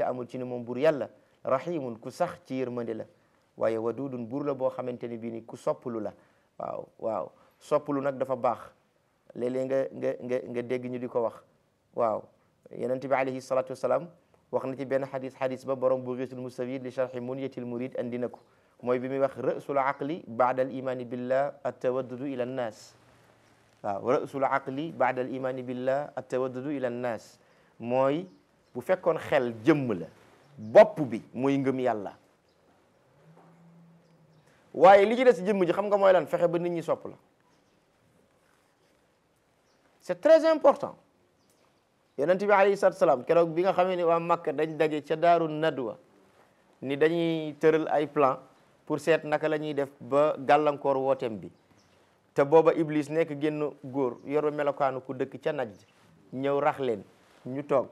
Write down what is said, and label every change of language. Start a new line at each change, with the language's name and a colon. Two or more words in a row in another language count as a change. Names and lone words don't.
Wolof: amul ci ne moom bur yàlla rahimun ku sax ci yërmande la waaye wadudun bur la boo xamante ni bii ni ku sopplu la waaw sopplu nag dafa baax léeg-léeg nga dégg ñu di ko wax waaw yonent bi
Arabic: عليه الصلاة والسلام
Wolof: wax na ci benn xadis ba borom Bughiyatul Mustafid li sharhi Munyatil Murid andi na ko mooy bi muy wax
Arabic: رأس العقل بعد الإيمان بالله التودد إلى الناس
Wolof: waaw
Arabic: رأس العقل بعد الإيمان بالله التودد إلى الناس
Wolof: mooy bu fekkoon xel jëmm la bopp bi mooy ngëm yàlla waaye li ci des jëmm ji xam nga mooy lan fexe ba nit ñi sopp la
French: c'est très important
Wolof: yonent bi
Arabic: عليه الصلاة السلام
Wolof: keroog bi nga xamee ni waa Makka dañ daje ca daaru nadwa ni dañuy tëral ay
French: plan pour
Wolof: seet naka la ñuy def ba gàllankoor wooteem bi te booba Iblis nekk génn góor yor melokaanu ku dëkk ca Najd ñëw rax leen ñu toog